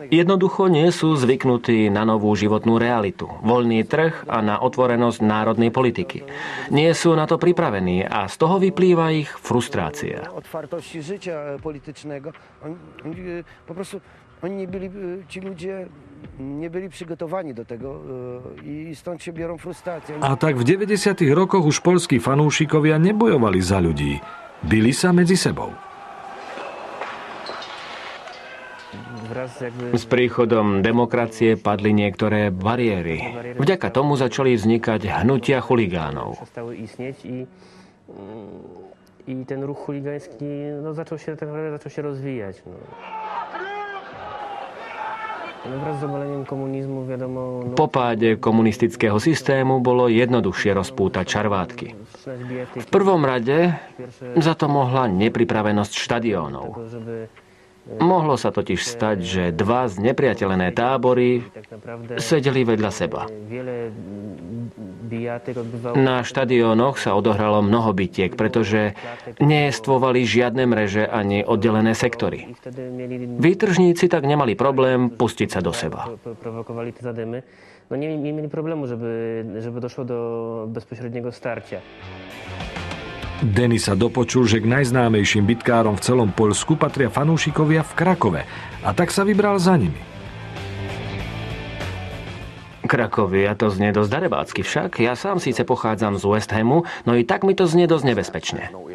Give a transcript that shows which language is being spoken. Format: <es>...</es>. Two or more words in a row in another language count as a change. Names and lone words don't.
<sk>Jednoducho nie sú zvyknutí na novú životnú realitu, voľný trh a na otvorenosť národnej politiky. Nie sú na to pripravení a z toho vyplýva ich frustrácia.</sk> <pl>Nebyli przygotowani do tego i stąd się biorą frustracje.</pl> <sk>A tak v 90. rokoch už poľskí fanúšikovia nebojovali za ľudí. Bili sa medzi sebou. S príchodom demokracie padli niektoré bariéry. Vďaka tomu začali vznikať hnutia chuligánov.</sk> <pl>I ten ruch chuligański zaczął się rozwijać.</pl> <sk>Po páde komunistického systému bolo jednoduchšie rozpútať čarvátky. V prvom rade za to mohla nepripravenosť štadiónov. Mohlo sa totiž stať, že dva znepriateľené tábory sedeli vedľa seba. Na štadiónoch sa odohralo mnoho bitiek, pretože nejestvovali žiadne mreže ani oddelené sektory. Výtržníci tak nemali problém pustiť sa do seba.</sk> <pl>Nie mieli problemu, żeby došlo do bezpośredniego starcia.</pl> <sk>Denny sa dopočul, že k najznámejším bitkárom v celom Poľsku patria fanúšikovia v Krakove a tak sa vybral za nimi. Krakovia, to znie dosť darebácky však. Ja sám síce pochádzam z West Hamu, no i tak mi to znie dosť nebezpečne.</sk>